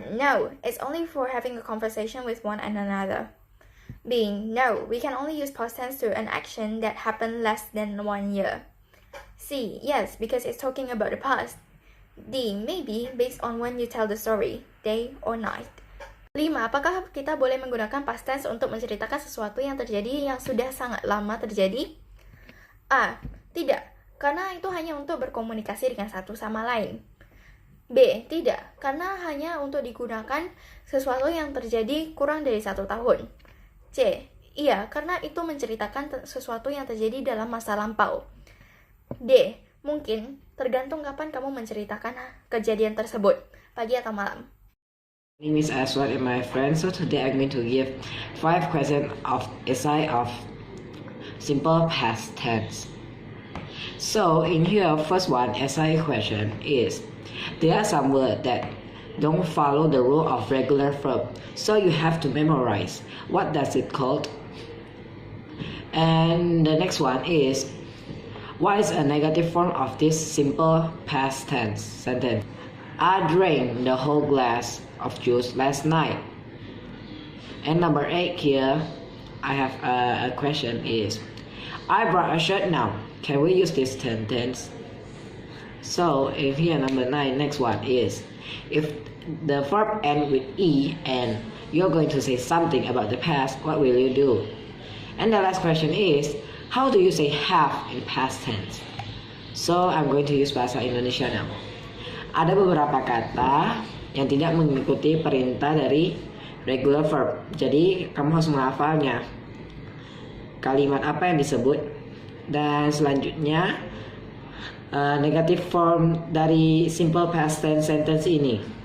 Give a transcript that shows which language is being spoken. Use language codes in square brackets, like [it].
[en] No, it's only for having a conversation with one another. B. No, we can only use past tense to an action that happened less than 1 year. C. Yes, because it's talking about the past. D. Maybe, based on when you tell the story, day or night. 5. [id] Apakah kita boleh menggunakan past tense untuk menceritakan sesuatu yang terjadi yang sudah sangat lama terjadi? A. Tidak, karena itu hanya untuk berkomunikasi dengan satu sama lain. B. Tidak, karena hanya untuk digunakan sesuatu yang terjadi kurang dari 1 tahun. C. Iya, karena itu menceritakan sesuatu yang terjadi dalam masa lampau. D. Mungkin, tergantung kapan kamu menceritakan kejadian tersebut, pagi atau malam. [en] My name is Aswad and my friend. So today I'm going to give 5 questions of essay of simple past tense. So in here, first one essay question is, there are some words that don't follow the rule of regular verb, so you have to memorize. What does it called? And the next one is, what is a negative form of this simple past tense sentence? I drank the whole glass of juice last night. And number 8 here, I have a question is, I brought a shirt now. Can we use this sentence? So if here number 9, next one is, if the verb ends with E and you're going to say something about the past, what will you do? And the last question is, how do you say have in past tense? So I'm going to use bahasa Indonesia now. [id] Ada beberapa kata yang tidak mengikuti perintah dari regular verb. Jadi kamu harus menghafalnya. Kalimat apa yang disebut, dan selanjutnya negative form dari simple past tense sentence ini.